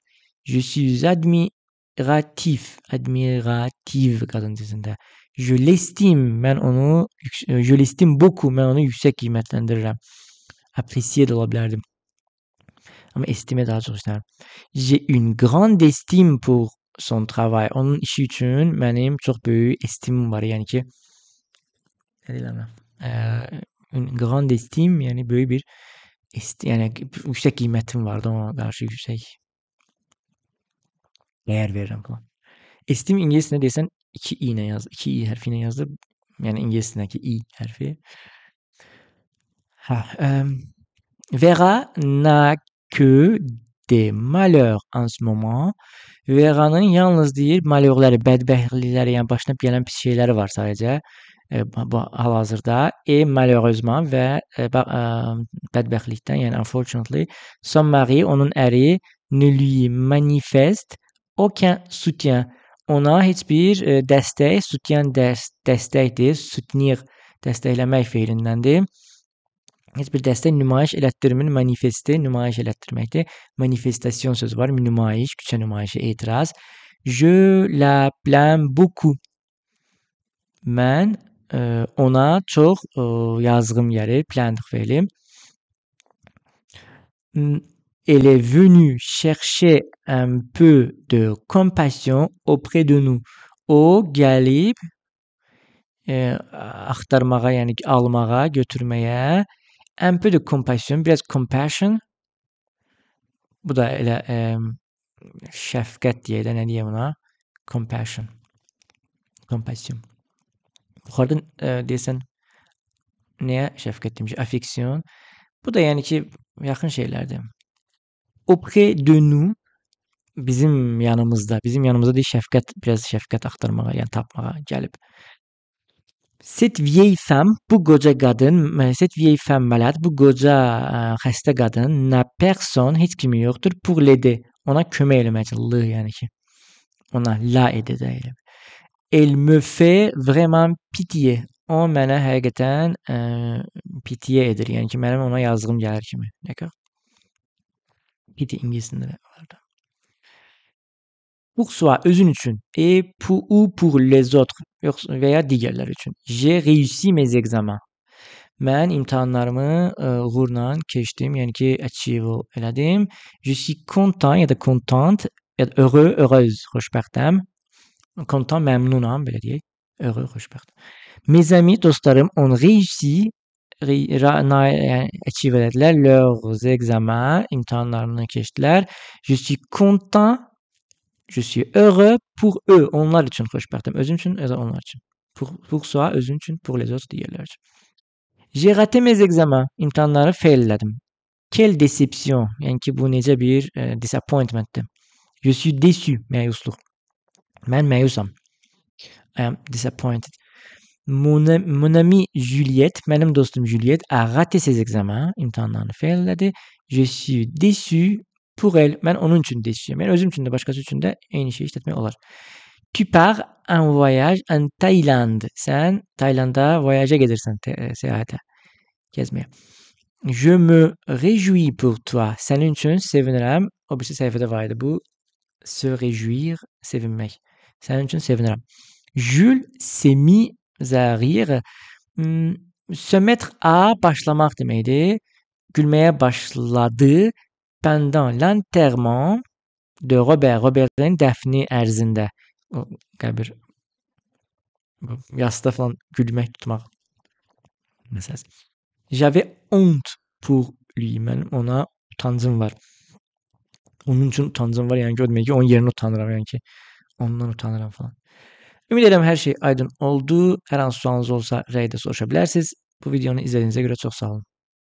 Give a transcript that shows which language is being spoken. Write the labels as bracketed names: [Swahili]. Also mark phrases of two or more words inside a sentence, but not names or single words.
[French] Je suis admiratif [Azerbaijani] qadın dilində. [French] Je l'estime, je l'estime beaucoup, [Azerbaijani] mən onu yüksək qiymətləndirirəm. Apprécier də ola bilərdim. Ama estime daha çox istəyirəm. [French] J'ai une grande estime pour son travail. [Azerbaijani] Onun işi üçün mənim çox böyük estimim var. Yəni ki, [French] une grande estime, [Azerbaijani] yəni böyük bir yəni yüksək qiymətim vardı, ona qarşı yüksək dəyər verirəm falan. Estim ingiliscə desən 2 i ilə yaz, 2 i hərfi ilə yazılır. Yəni ingiliscədəki i hərfi. [French] Vera n'a que des malheurs en ce moment. [Azerbaijani] Vera'nın yalnız deyir malhörləri, bədbəxtlikləri, yəni başına gələn pis şeyləri var sadəcə hal-hazırda. [French] Et malheureusement [Azerbaijani] və bədbəxtlikdən, yəni unfortunately, [French] son mari, [Azerbaijani] onun əri [French] ne lui manifeste aucun soutien. [Azerbaijani] Ona heç bir dəstək, soutien dəstəkdir, soutenir, dəstəkləmək feilindəndir. Heç bir dəstək nümayiş elətdirmir, manifeste nümayiş elətdirməkdir. Manifestasyon sözü var, nümayiş, küçə nümayişi, etiraz. [French] Je la plains beaucoup. [Azerbaijani] Mən ona çox yazığım gəlir, plaindre feili. [French] Elle est venue chercher un peu de compassion auprès de nous. [Azerbaijani] O gəlib axtarmağa, yəni almağa, götürməyə [French] un peu de compassion, [Azerbaijani] biraz compassion. Bu da elə şəfqət deyə də, nə deyə buna? [French] Compassion. Compassion. [Azerbaijani] Yuxarıda deyəsən nəyə şəfqət demiş? [French] Affection. [Azerbaijani] Bu da yəni ki, yaxın şeylərdir. [French] Auprès de nous, [Azerbaijani] bizim yanımızda deyil, şəfqət, biraz şəfqət axtarmağa, yəni tapmağa gəlib. [French] Cette vieille femme, [Azerbaijani] bu qoca qadın, [French] cette vieille femme malade, [Azerbaijani] bu qoca xəstə qadın, [French] n'a personne, [Azerbaijani] heç kimi yoxdur, [French] pour l'aider. [Azerbaijani] Ona kömək eləmək üçün, l yəni ki, ona [French] la aider [Azerbaijani] də elə. [French] Elle me fait vraiment pitié. [Azerbaijani] O mənə həqiqətən pitié edir. Yəni ki, mənim ona yazdığım gəlir kimi. [French] D'accord? [Azerbaijani] Pity ingiliscəsində də var da. [French] Pour soi, [Azerbaijani] özün üçün. [French] Et pour ou pour les autres. [Azerbaijani] Yoxsa veya digərləri üçün. [French] J'ai réussi mes examens. [Azerbaijani] Mən imtahanlarımı uğurla keçdim. Yəni ki, achieve elədim. [French] Je suis content [Azerbaijani] ya da [French] contente [Azerbaijani] ya da [French] heureux, heureuse, [Azerbaijani] xoşbəxtəm. Content, məmnunam, belə deyək. Heureux, xoşbəxt. [French] Mes amis, dostlarım, ont réussi [Azerbaijani] yəni achieve elədilər. [French] Leurs examens, [Azerbaijani] imtahanlarını keçdilər. [French] Je suis content. Je suis heureux pour eux. [Azerbaijani] Onlar üçün xoşbəxtəm. Özüm üçün ya da onlar üçün. [French] Pour soi, [Azerbaijani] özün üçün, [French] pour les autres [Azerbaijani] digərlər üçün. [French] J'ai raté mes examens. [Azerbaijani] İmtahanları fail elədim. [French] Quelle déception. [Azerbaijani] Yəni ki, bu necə bir disappointmentdir. [French] Je suis déçu. [Azerbaijani] Məyusluq. Mən məyusam. [English] I am disappointed. [French] Mon ami Juliette, [Azerbaijani] mənim dostum [French] Juliette a raté ses examens. [Azerbaijani] İmtahanlarını fail elədi. [French] Je suis déçu pour elle. [Azerbaijani] Mən onun üçün déçüyəm. Yəni özüm üçün də, başqası üçün də eyni şeyi işlətmək olar. [French] Tu pars en voyage en Thaïlande. [Azerbaijani] Sən Taylanda voyage'a gedirsən, səyahətə, gəzməyə. [French] Je me réjouis pour toi. [Azerbaijani] Sənin üçün sevinirəm. O birisi səhifədə var idi bu. [French] Se réjouir, [Azerbaijani] sevinmək. Sənin üçün sevinirəm. [French] Jules s'est mis à rire. Se mettre à [Azerbaijani] başlamaq deməkdir. Gülməyə başladı. [French] Pendant l'enterrement de Robert. [Azerbaijani] Robert'in dəfni ərzində. O qəbir yasda falan gülmək tutmaq məsələsi. [French] J'avais honte pour lui. [Azerbaijani] Mənim ona utancım var. Onun üçün utancım var. Yəni ki, o demək ki, onun yerinə utanıram. Yəni ki, ondan utanıram falan. Ümid edirəm hər şey aydın oldu. Hər hansı sualınız olsa rəydə soruşa bilərsiniz. Bu videonu izlədiyinizə görə çox sağ olun.